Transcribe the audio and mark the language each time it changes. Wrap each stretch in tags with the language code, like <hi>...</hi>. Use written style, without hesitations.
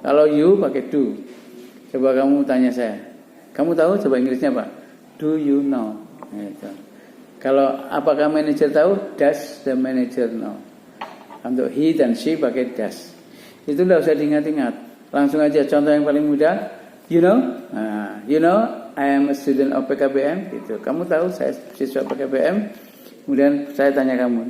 <id>Kalau</id> <en>you</en> <id>pakai do. Coba kamu tanya saya. Kamu tahu coba Inggrisnya apa?</id> <en>Do you know?</en> <id>Gitu. Kalau apakah manager tahu?</id> <en>Does the manager know?</en> <id>Untuk he dan she pakai does. Itu nggak usah diingat-ingat. Langsung aja contoh yang paling mudah.</id> <en>You know?</en> <id>Nah,</id> <en>you know I am a student of PKBM.</en> <id>Gitu. Kamu tahu saya siswa PKBM. Kemudian saya tanya kamu.</id>